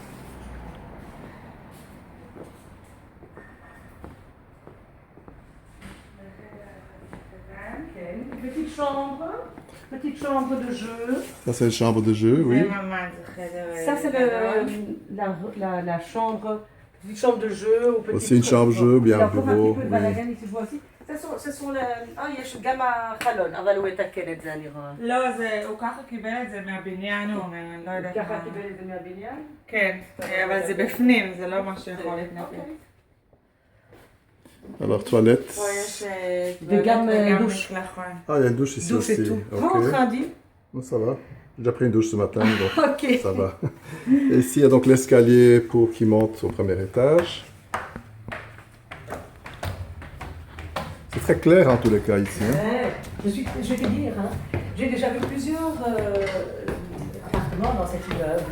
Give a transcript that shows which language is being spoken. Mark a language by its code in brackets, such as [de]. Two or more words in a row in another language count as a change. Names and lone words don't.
[fr] Petite chambre de jeu. Ça, c'est la chambre de jeu, oui. Ça, c'est la chambre, petite chambre de jeu. Ou petite Aussi une chambre de jeu, bien un bureau. Il y a encore un petit peu de Oui. balagan ici, je vois aussi. ce sont [he] יש גם החלון, אבל הוא יתקן את זה, אני רואה. לא, הוא ככה קיבל את זה מהבניין, הוא אומר, אני לא יודעת מה. ככה קיבל את זה מהבניין? כן, אבל זה בפנים, זה לא משהו שיכול להתנפל. [fr] Alors, toilette. [he] פה יש וגם דוש. מקלחון. [fr] Ah, il y a une douche ici Douche aussi. et tout. Ok. Comment Khadi? Bon, ça va. J'ai déjà pris une douche ce matin, donc Ok. ça va. Et ici, il y a donc l'escalier pour qui monte au premier étage. C'est très clair en tous les cas ici. Hein. Je vais te dire, hein, j'ai déjà vu plusieurs appartements dans cet immeuble.